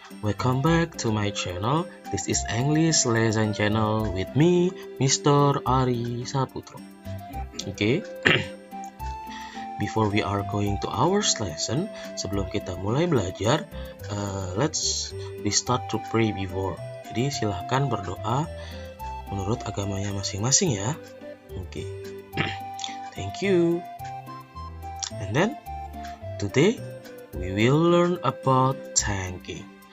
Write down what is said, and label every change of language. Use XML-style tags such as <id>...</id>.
<en>Welcome back to my channel. This is English lesson channel with me, Mr. Ari Saputro. Okay. Before we are going to our lesson,</en> <id>sebelum kita mulai belajar,</id> <en>let's start to pray before.</en> <id>Jadi silahkan berdoa menurut agamanya masing-masing ya.</id> <en>Okay. Thank you. And then today we will learn about thanking.</en>